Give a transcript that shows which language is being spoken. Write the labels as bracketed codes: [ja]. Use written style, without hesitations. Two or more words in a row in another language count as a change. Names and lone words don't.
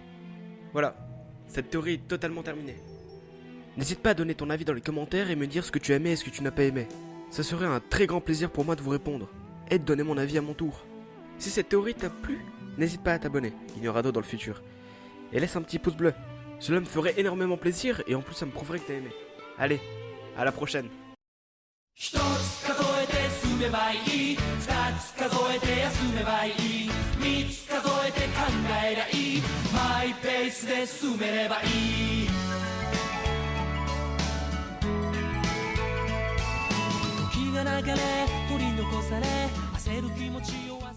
[fr] Voilà, cette théorie est totalement terminée. N'hésite pas à donner ton avis dans les commentaires et me dire ce que tu as aimé et ce que tu n'as pas aimé. Ça serait un très grand plaisir pour moi de vous répondre, et de donner mon avis à mon tour. Si cette théorie t'a plu, n'hésite pas à t'abonner, il y aura d'autres dans le futur. Et laisse un petit pouce bleu. Cela me ferait énormément plaisir et en plus ça me prouverait que t'as aimé. Allez, à la prochaine. [ja] 一つ数えて進めばいい二つ数えて休めばいい三つ数えて考えりゃいいマイペースで進めればいい時が流れ取り残され焦る気持ちを